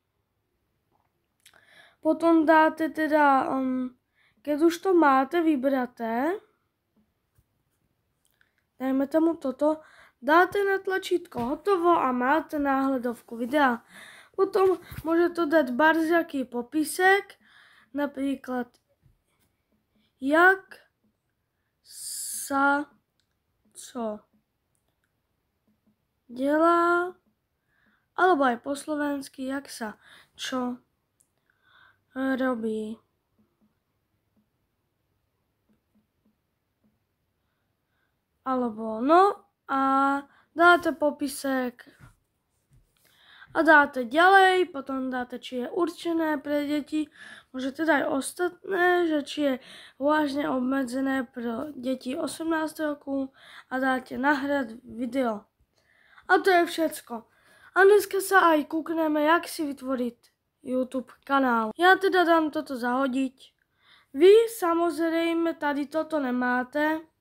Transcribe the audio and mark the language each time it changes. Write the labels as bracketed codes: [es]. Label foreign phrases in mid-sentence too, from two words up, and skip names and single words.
[sk] Potom dáte teda, keď už to máte vybraté, dajme tomu toto, dáte na tlačítko hotovo a máte náhledovku videa. [cs] Potom můžete dát barziaký popisek, například jak sa co dělá, [sk] alebo aj po slovensky, jak sa čo robí. Alebo no a dáte popisek a dáte ďalej, potom dáte, či je určené pre deti, [cs] můžete dát ostatné, že či je vážně obmedzené pro děti 18 roku a dáte nahrát video. A to je všecko. A dneska se aj kukneme, jak si vytvořit YouTube kanál. Já teda dám toto zahodit. Vy samozřejmě tady toto nemáte.